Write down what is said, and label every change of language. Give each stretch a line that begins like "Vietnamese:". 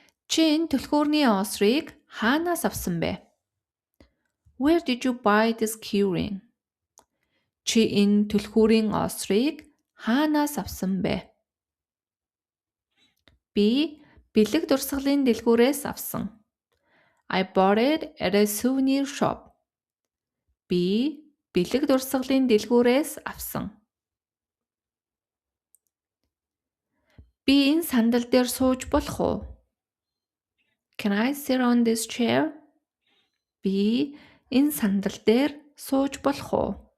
Mongolian: Чи энэ түлхүүрний осрыг хаанаас авсан бэ?
English: Where did you buy this keyring?
Mongolian: Чи энэ түлхүүрийн осрыг хаанаас авсан бэ? Би бэлэг дурсгалын дэлгүүрээс авсан.
English: I bought it at a souvenir shop.
Mongolian: Би бэлэг дурсгалын дэлгүүрээс авсан. Би энэ сандал дээр сууж болох уу?
English: Can I sit on this chair?
Mongolian: Би энэ сандал дээр сууж болох уу?